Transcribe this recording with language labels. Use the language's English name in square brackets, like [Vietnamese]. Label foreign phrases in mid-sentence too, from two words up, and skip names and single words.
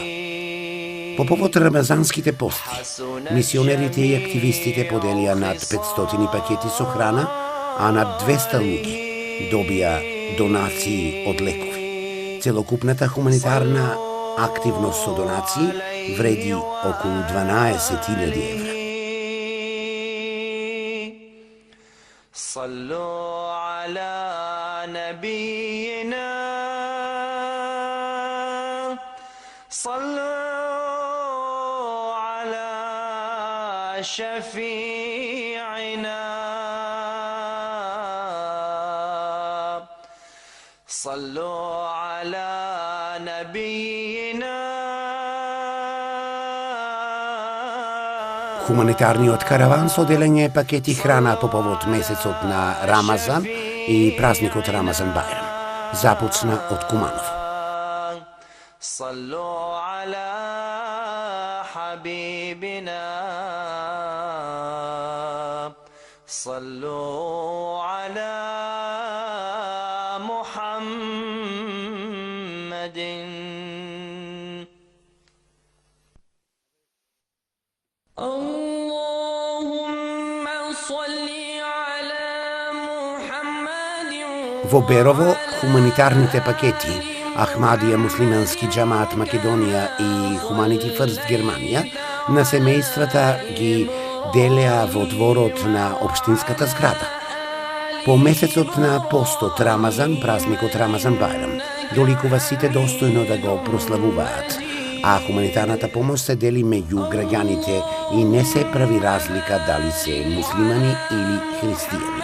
[Macedonian] По повод рамазанските пости, мисионерите и активистите поделија над 500 пакети со храна, а над 200 луѓе добија донации од лекови. Целокупната хуманитарна активност со донации вреди околу 12.000 евра. [Arabic] صلوا على نبينا صلوا على شفيعنا صلوا على نبينا. [Macedonian] Хуманитарниот караван со делење пакети храна по повод месецот на Рамазан и празникот Рамазан Бајрам започна од Куманово. [Arabic] صلوا على حبيبنا صلوا على محمد. اللهم صل على محمد. [Macedonian] Во Берово хуманитарните пакети Ахмадија муслимански џемаат Македонија и Humanity First Германија на семејствата ги делеа во дворот на општинската зграда. По месецот на постот Рамазан, празникот Рамазан Бајрам, доликува сите достојно да го прославуваат, а хуманитарната помош се дели меѓу граѓаните и не се прави разлика дали се муслимани или христијани.